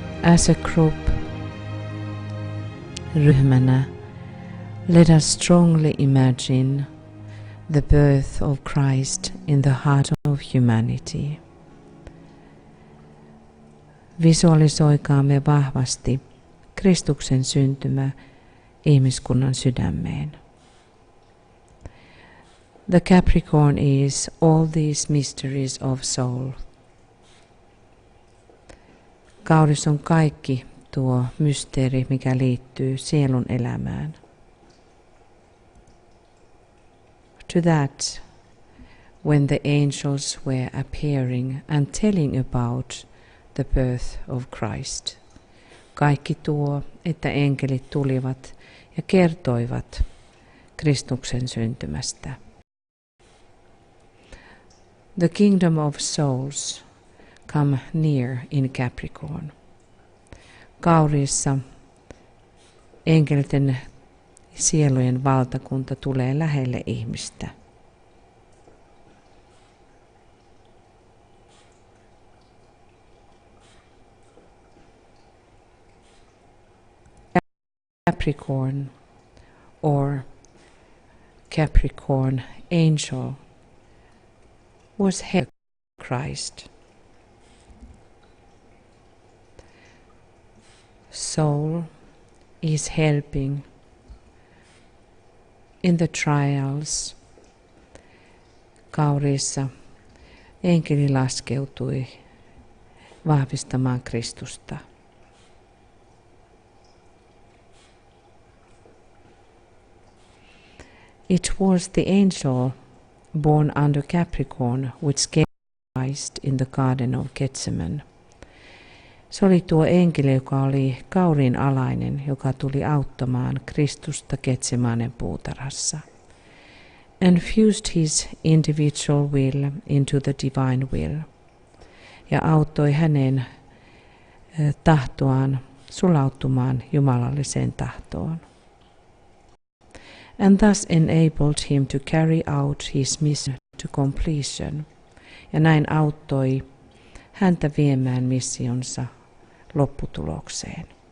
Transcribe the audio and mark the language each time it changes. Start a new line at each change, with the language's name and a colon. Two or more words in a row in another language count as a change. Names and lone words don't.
English: As a group, ryhmänä, let us strongly imagine the birth of Christ in the heart of humanity.
Finnish: Visualisoikaamme vahvasti Kristuksen syntymä ihmiskunnan sydämeen.
English: The Capricorn is all these mysteries of soul.
Finnish: Kauris on kaikki tuo mysteeri, mikä liittyy sielun elämään.
English: To that, when the angels were appearing and telling about the birth of Christ.
Finnish: Kaikki tuo, että enkelit tulivat ja kertoivat Kristuksen syntymästä.
English: The kingdom of souls come near in Capricorn.
Finnish: Kauriissa enkelten sielujen valtakunta tulee lähelle ihmistä.
English: Capricorn or Capricorn angel was head of Christ. Soul is helping in the trials.
Finnish: Kauriissa enkeli laskeutui vahvistamaan Kristusta.
English: It was the angel born under Capricorn which gave Christ in the Garden of Gethsemane.
Finnish: Se oli tuo enkeli, joka oli kauriin alainen, joka tuli auttamaan Kristusta Getsemanen puutarhassa.
English: And fused his individual will into the divine will.
Finnish: Ja auttoi hänen tahtoaan sulautumaan jumalalliseen tahtoon.
English: And thus enabled him to carry out his mission to completion.
Finnish: Ja näin auttoi häntä viemään missionsa lopputulokseen.